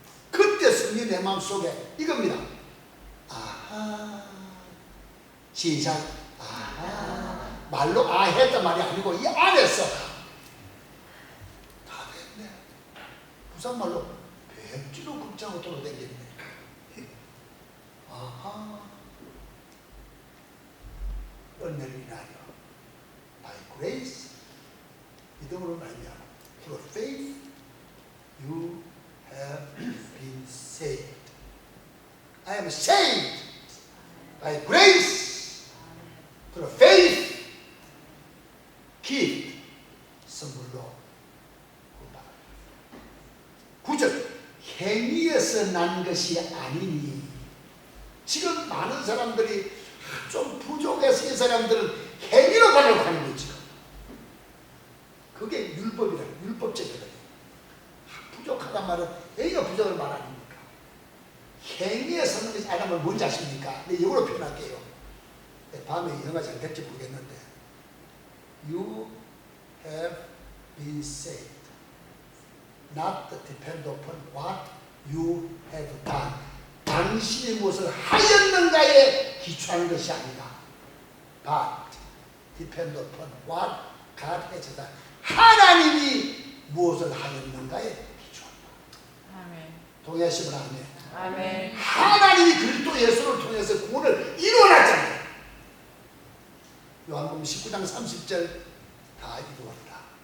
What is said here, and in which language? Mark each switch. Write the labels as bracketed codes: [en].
[ko] 그때 성령이 내 마음속에 이겁니다. 아하. 시작. 아하. 말로 했단 말이 아니고 이 안에서 다 됐네. 부산말로 백지로 극장으로 돌아다녔네. 아하. 은혜를 인하여 [en] by grace [ko] 믿음으로 말미암아 [en] through faith you have been saved. I am saved by grace through faith. [ko] gift 선물로 구절. 행위에서 난 것이 아니니. 지금 많은 사람들이 좀 부족해서 이 사람들은 행위로 가려고 하는 거지. 그게 율법이라. 율법적이거든요. 부족하단 말은 행위가 부족한 말 아닙니까? 행위에 서는 것이 아니면 뭔지 아십니까? 네, 이걸로 표현할게요. 네, 밤에 영어가 잘 될지 모르겠는데 [en] You have been saved. Not depend upon what you have done. [ko] 당신이 무엇을 하였는가에 기초하는 것이 아니다. [en] But depend upon what God has done. [ko] 하나님이 무엇을 하였는가에 기초한다. 아멘. 동의하시면 아멘. 아멘. 하나님이 그리스도 예수를 통해서 구원을 이루어놨잖아요. 요한복음 19장 30절 다 이루었다.